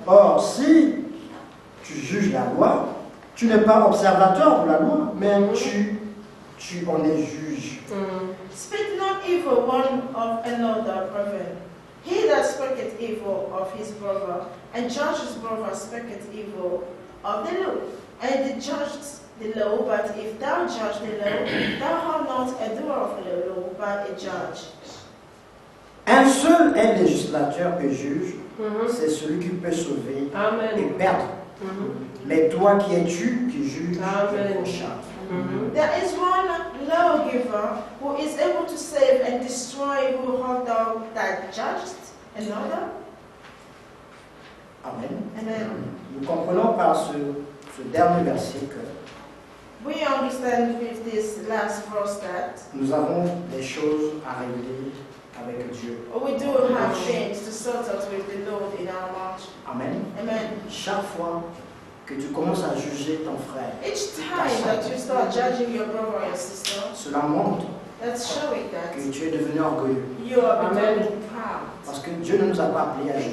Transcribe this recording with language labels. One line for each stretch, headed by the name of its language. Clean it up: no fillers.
French: Or, si tu juges la loi, tu n'es pas observateur de la loi, mais tu en es juge.
English: Speak not evil one of another, brethren. He that speaketh evil of his brother, and judges brother speaketh evil of the law, and the judge the law. But if thou judge the law, thou art not a doer of the law, but a judge.
French: Un seul est législateur et juge, c'est celui qui peut sauver et Amen. perdre. Mais toi qui es-tu qui juges Amen. le prochain?
English: There is one lawgiver who is able to save and destroy, who art thou that judgest another? Amen. Amen.
French: Nous comprenons par ce dernier verset que
English: We understand with this last verse that
French: nous avons des choses à régler avec Dieu.
English: we do have things to sort out with the Lord in our march. Amen. Amen.
French: Chaque fois que tu commences à juger ton frère,
English: Each time that you start judging your brother or your sister,
French: cela montre
English: that's showing that
French: que tu es devenu orgueilleux.
English: you are Amen. becoming proud.
French: Parce que Dieu ne nous a pas appelés à juger.